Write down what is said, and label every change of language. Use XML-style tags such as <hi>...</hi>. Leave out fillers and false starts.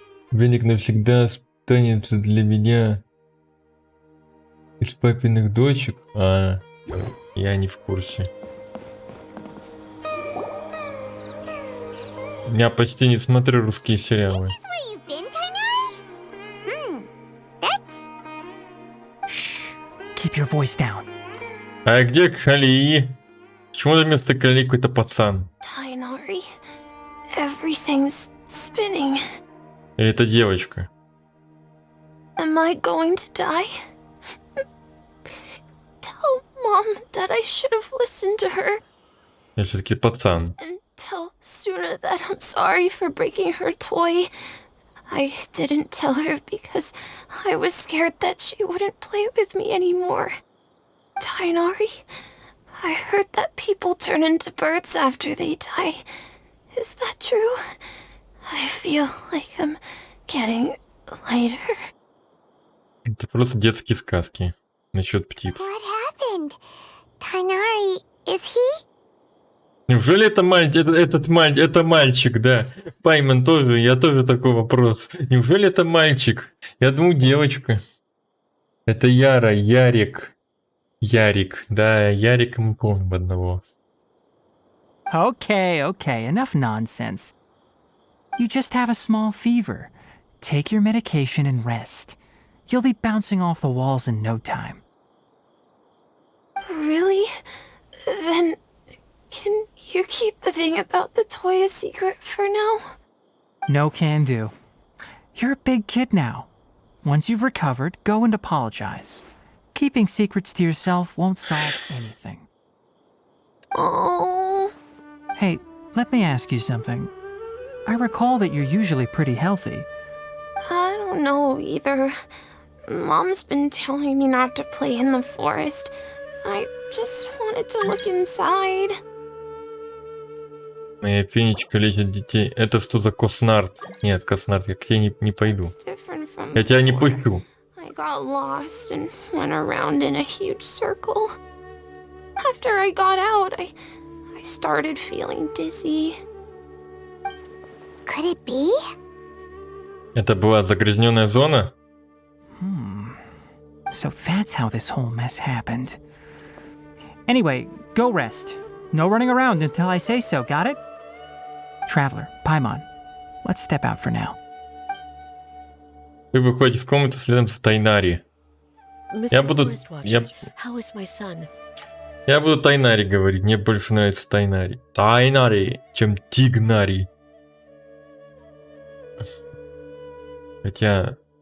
<ru>Веник навсегда останется для меня из папиных дочек. А, я не в курсе. Я почти не смотрю русские сериалы.</ru> <en>This is where you've been, Tighnari? That's... Keep your voice down.</en> <ru>А где Кали? Почему вместо Кали какой-то пацан?</ru> <en>Tighnari, everything's spinning.</en> <ru>Или это девочка?</ru> <en>Am I going to die? Tell Mom that I should have listened to her.</en> <ru>Я все-таки пацан.</ru> <en>And tell Suna that I'm sorry for breaking her toy. I didn't tell her because I was scared that she wouldn't play with me anymore. Tighnari, I heard that people turn into birds after they die. Is that true? I feel like I'm getting lighter.</en> <ru>Это просто детские сказки насчет птиц.</ru> <en>What happened? Tighnari, is he?</en> <ru>Неужели это мальчик, это мальчик, да? Пайман тоже, я тоже такой вопрос. Неужели это мальчик? Я думаю, девочка. Это Ярик. Да, Ярика мы помним одного.</ru> <en>Okay, enough nonsense. You just have a small fever. Take your medication and rest. You'll be bouncing off the walls in no time. Really? Then can you keep the thing about the toy a secret for now? No can do. You're a big kid now. Once you've recovered, go and apologize. Keeping secrets to yourself won't solve anything. Oh. Hey, let me ask you something. I recall that you're usually pretty healthy. I don't know either. Mom's been telling me not to play in the forest. I just wanted to look inside.</en> <ru>Моя фенечка лечит детей. Это что за Коснард? Нет, Коснард, я к тебе не пойду.</ru> <en>It's different from</en> <ru>Я тебя не</ru> <en>before.</en> <ru>пущу.</ru> <en>I got lost and went around in a huge circle. After I got out, I started feeling dizzy. Could it be?</en> <ru>Это была загрязненная зона?</ru> <en>So that's how this whole mess happened. Anyway, go rest. No running around until I say so, got it? Traveler, Paimon, let's step out for now.</en> <ru>Вы выходите из комнаты следом за Тайнари. Я буду...</ru> <en>How is my son?</en> <ru>Я буду Тайнари говорить, мне больше нравится Тайнари. Тайнари, чем Тигнари. Хотя...</ru>